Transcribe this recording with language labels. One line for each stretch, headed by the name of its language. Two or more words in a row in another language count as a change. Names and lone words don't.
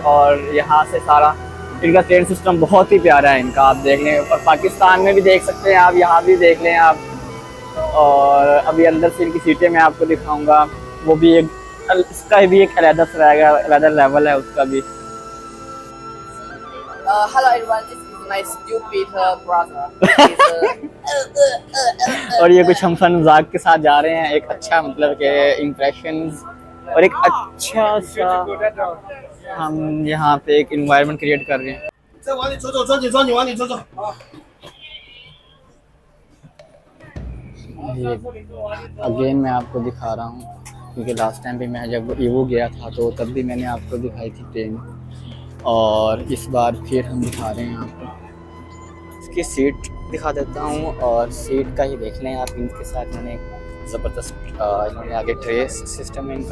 Hindi: और यहाँ से सारा इनका
English: train system
Hindi: बहुत ही प्यारा है इनका, आप देख लें। और पाकिस्तान में भी देख सकते हैं आप, यहाँ भी देख लें आप। और अभी अंदर से इनकी सीटें मैं आपको दिखाऊंगा, वो भी एक, इसका भी एक अलग सा रहेगा, अलग लेवल है उसका भी।
English: Hello everyone, this is my stupid brother.
Hindi: और ये कुछ हम फन मजाक के साथ जा रहे हैं, एक अच्छा मतलब के इम्प्रेशंस और एक अच्छा सा हम यहाँ पे एक
English: environment create
Hindi: कर रहे हैं।
Chinese: 再往里走走，抓紧抓紧往里走走啊！
Hindi: ये अगेन मैं आपको दिखा रहा हूँ, क्योंकि
English: last time
Hindi: भी मैं जब ईवो गया था तो तब भी मैंने आपको दिखाई थी ट्रेन, और इस बार फिर हम दिखा रहे हैं आपको। इसकी सीट दिखा देता हूँ, और सीट का ही देख लें आप, इनके साथ मैंने ज़बरदस्त इन्होंने आगे
English: tray system
Hindi: है इनका।